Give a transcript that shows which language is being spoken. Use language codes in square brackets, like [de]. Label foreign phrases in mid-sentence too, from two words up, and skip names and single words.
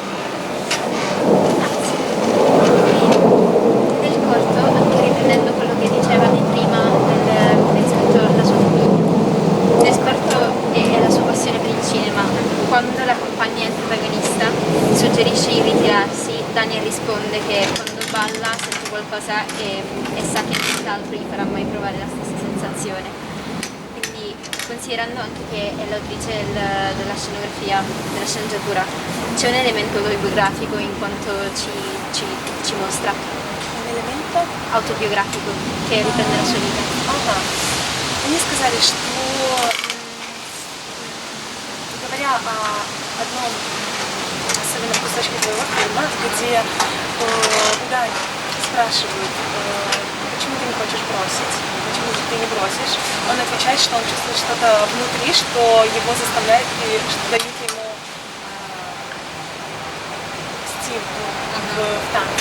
[it] Nel corto, anche riprendendo quello che dicevate prima rispetto alla sua famiglia, l'esperto e la sua passione per il cinema, quando la compagna è il protagonista suggerisce di ritirarsi, Daniel risponde che quando balla sentito qualcosa e sa che nient'altro gli farà mai provare la stessa sensazione. Quindi, considerando anche che è l'autrice della scenografia, della sceneggiatura, c'è un elemento autobiografico in quanto ci mostra. Un elemento? Autobiografico che riprende la sua vita. [ru] Ага. Мне сказали, что говоря о одном особенном кусочке твоего фильма, где у Дани спрашивают, почему ты не хочешь бросить, почему же ты не бросишь, он отвечает, что он чувствует что-то внутри, что его заставляет и что дает ему стимул в танце.